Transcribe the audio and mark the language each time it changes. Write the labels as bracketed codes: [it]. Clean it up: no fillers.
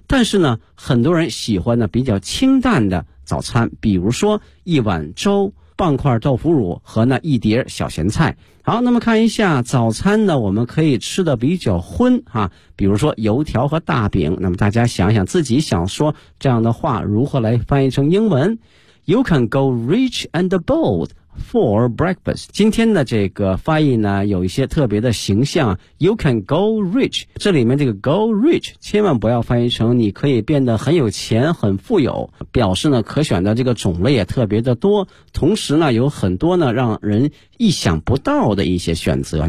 [zh] 但是呢很多人喜欢呢比较清淡的早餐，比如说一碗粥，半块豆腐乳和呢一碟小咸菜。好，那么看一下早餐呢我们可以吃的比较荤啊，比如说油条和大饼。那么大家想想自己想说这样的话如何来翻译成英文。 [en] You can go rich and bold for breakfast. [zh] 今天的这个发音呢有一些特别的形象。 [en] You can go rich. [zh] 这里面这个 go rich 千万不要翻译成你可以变得很有钱很富有。表示呢可选的这个种类也特别的多。同时呢有很多呢让人意想不到的一些选择。